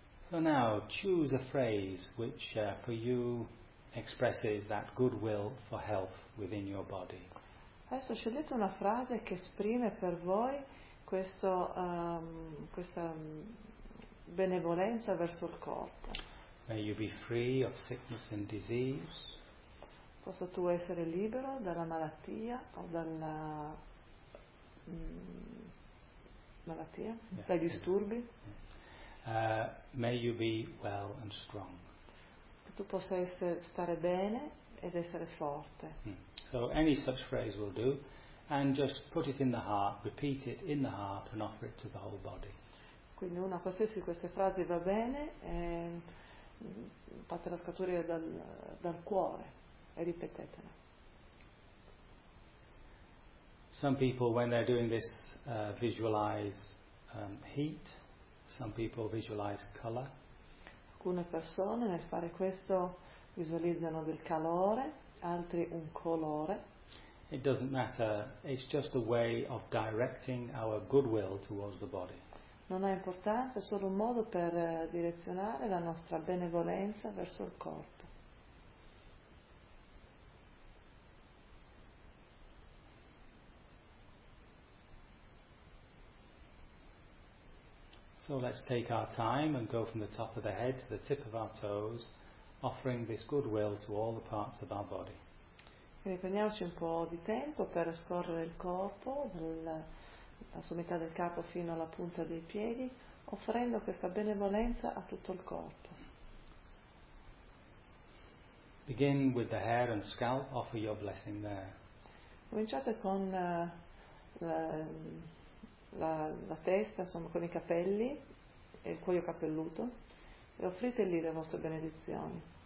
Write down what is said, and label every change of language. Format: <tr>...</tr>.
<en>So now choose a phrase which for you expresses that goodwill for health within your body.</en> <it>Adesso scegliete una frase che esprime per voi questo questa benevolenza verso il corpo.</it> <en>May you be free of sickness and disease.</en> <it>Posso tu essere libero dalla malattia o dalla malattia, yes, dai disturbi?</it> <en>Yes. May you be well and strong.</en> <it>Che tu possa stare bene ed essere forte. Mm.</it> <en>So any such phrase will do, and just put it in the heart, repeat it in the heart and offer it to the whole body.</en> <it>Quindi una qualsiasi di queste frasi va bene, fatela scaturire dal cuore. E ripetetela.</it> <en>Some people when they're doing this visualize heat, some people visualize color.</en> <it>Alcune persone nel fare questo visualizzano del calore, altri un colore.</it> <en>It doesn't matter, it's just a way of directing our goodwill towards the body.</en> <it>Non ha importanza, è solo un modo per direzionare la nostra benevolenza verso il corpo.</it> <en>So let's take our time and go from the top of the head to the tip of our toes, offering this goodwill to all the parts of our body.</en> <it>Quindi prendiamoci un po' di tempo per scorrere il corpo, dalla sommità del capo fino alla punta dei piedi, offrendo questa benevolenza a tutto il corpo.</it> <en>Begin with the hair and scalp, offer your blessing there.</en> <it>Cominciate con la testa, insomma, con i capelli e il cuoio capelluto, e offrite lì le vostre benedizioni.</it>